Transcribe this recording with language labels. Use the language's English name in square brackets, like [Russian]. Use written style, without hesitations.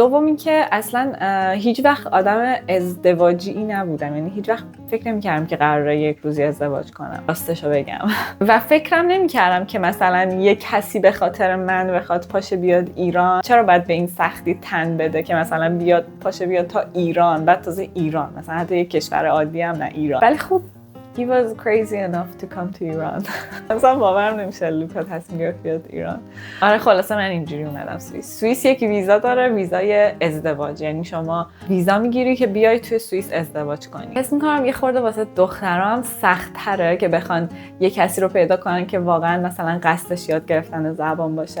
[Persian] دوم این که اصلا هیچ وقت آدم ازدواجی نبودم، یعنی هیچ وقت فکر نمیکردم که قراره یک روزی ازدواج کنم، راستشو بگم. و فکرم نمیکردم که مثلا یک کسی به خاطر من بخواد پاشه بیاد ایران. چرا باید به این سختی تن بده که مثلا بیاد پاشه بیاد تا ایران، بعد تازه ایران، مثلا حتی یک کشور عادی هم نه ایران. [English] ولی خب he was crazy enough to come to Iran. [Persian] مثلا باورم نمیشه لوکا تصمیم گرفت بیاد ایران. آره خلاصه من اینجوری اومدم سوئیس. سوئیس یک ویزا داره، ویزای ازدواج، یعنی شما ویزا میگیری که بیای توی سوئیس ازدواج کنی. حس می‌کنم یه خورده واسه دخترها هم سخت‌تره که بخوان یه کسی رو پیدا کنن که واقعا مثلا قصدش یاد گرفتن زبان باشه.